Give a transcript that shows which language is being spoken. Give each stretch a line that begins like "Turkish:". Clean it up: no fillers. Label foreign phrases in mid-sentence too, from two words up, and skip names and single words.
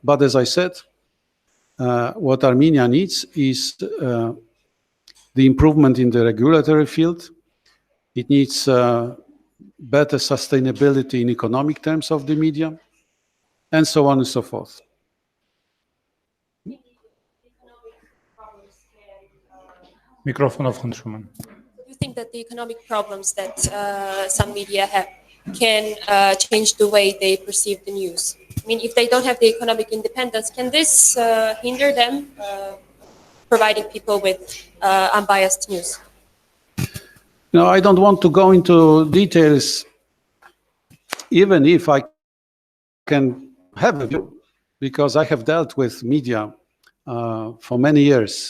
English: But as I said, what Armenia needs is the improvement in the regulatory field. It needs better sustainability in economic terms of the media, and so on and so forth.
Armenian: Միկրոֆոնով խնդրում եմ։
English: Do you think that the economic problems that some media have can change the way they perceive the news? I mean, if they don't have the economic independence, can this hinder them providing people with unbiased news? No, I don't want to go into details, even if I can have a view, because I have dealt with media for many years.